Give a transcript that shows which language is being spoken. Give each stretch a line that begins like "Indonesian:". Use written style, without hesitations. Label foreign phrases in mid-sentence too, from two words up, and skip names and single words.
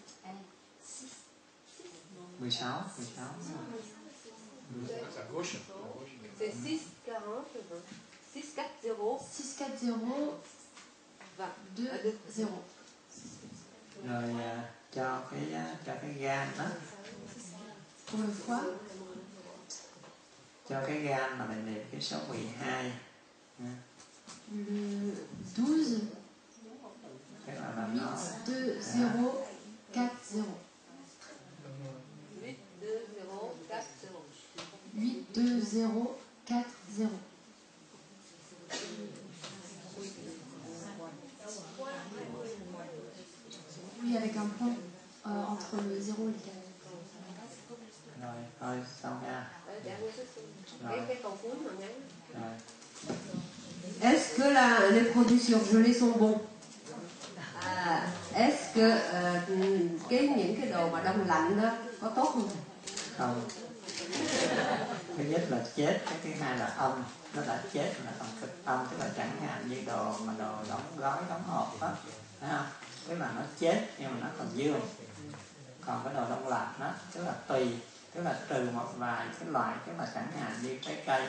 French: 16. À gauche. C'est 640 640 640 20.
Vietnamese: Rồi cho cái gan đó.
French: Pour le foie.
Vietnamese: Cho cái gan là mình niệm cái số 12.
French: Le 12.
Vietnamese: Tức là làm nó
French: 8040. 82040. Oui, avec un point entre le 0 et le 4.
Vietnamese: Rồi, thôi xong nha. Rồi.
French: Est-ce que les produits surgelés sont bons? Est-ce que
Vietnamese: những cái đồ mà đông lạnh đó có tốt không? Không. Thứ nhất là chết, cái thứ hai là âm. Nó đã chết mà nó còn cực âm, tức là chẳng hạn như đồ đóng gói, đóng hộp đó, thấy không? Tức là nó chết nhưng mà nó còn dương. Còn cái đồ đông lạnh đó, tức là tùy, tức là trừ một vài cái loại, tức là chẳng hạn như trái cây.